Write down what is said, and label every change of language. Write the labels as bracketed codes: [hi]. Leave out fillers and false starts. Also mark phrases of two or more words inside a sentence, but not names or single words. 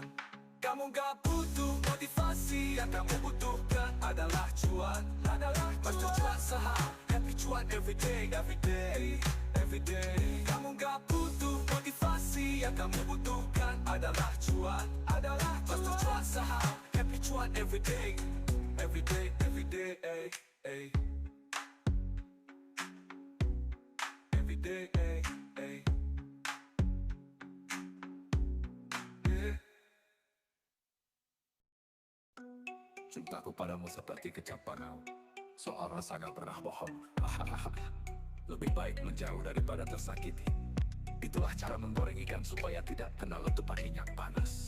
[id] Kamu gak butuh motivasi, yang kamu butuhkan adalah cuan. [en] Master [id] cuan saham, [en] happy cuan everyday, everyday, everyday. [id] Kamu gak butuh motivasi, yang kamu butuhkan adalah cuan. [en] Master [id] cuan saham, [en] happy cuan everyday, everyday, everyday, ay, ay. Everyday, ay, ay. Yeah. [id] Cintaku padamu seperti kecap panau, soal rasa gak pernah bohong. Lebih baik menjauh daripada tersakiti. Itulah cara menggoreng ikan supaya tidak kena letupan minyak panas.